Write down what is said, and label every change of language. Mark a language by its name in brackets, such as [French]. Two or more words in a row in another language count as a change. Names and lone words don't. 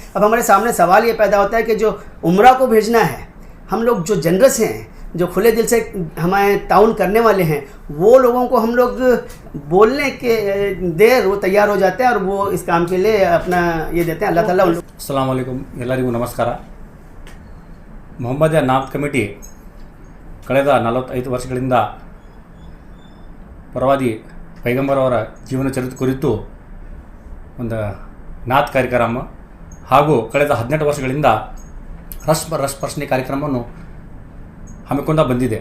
[Hindi] अब हमारे सामने सवाल ये पैदा होता है कि जो उम्रा को भेजना है, हम लोग जो जनरस हैं, जो खुले दिल से हमें ताउन करने वाले हैं, वो लोगों को हम लोग बोलने के देर वो तैयार हो जाते हैं और वो इस काम के लिए अपना ये देते हैं। अल्लाह ताला उन लोग। [Arabic] السلام عليكم, [Kannada] ಎಲ್ಲರಿಗೂ ನಮಸ್ಕಾರ. ಮೊಹಮ್ಮದಿಯಾ ನಾಥ್ ಕಮಿಟಿ ಕಳೆದ 45 ವರ್ಷಗಳಿಂದ ಪ್ರವಾದಿ ಪೈಗಂಬರ್ ಅವರ ಜೀವನ ಚರಿತ್ರೆ ಕುರಿತು ಒಂದು ನಾಥ್ ಕಾರ್ಯಕ್ರಮ ಹಾಗೂ ಕಳೆದ 18 ವರ್ಷಗಳಿಂದ ರಸಪ್ರಶ್ನೆ ಕಾರ್ಯಕ್ರಮವನ್ನು ಹಮ್ಮಿಕೊಂಡ ಬಂದಿದೆ.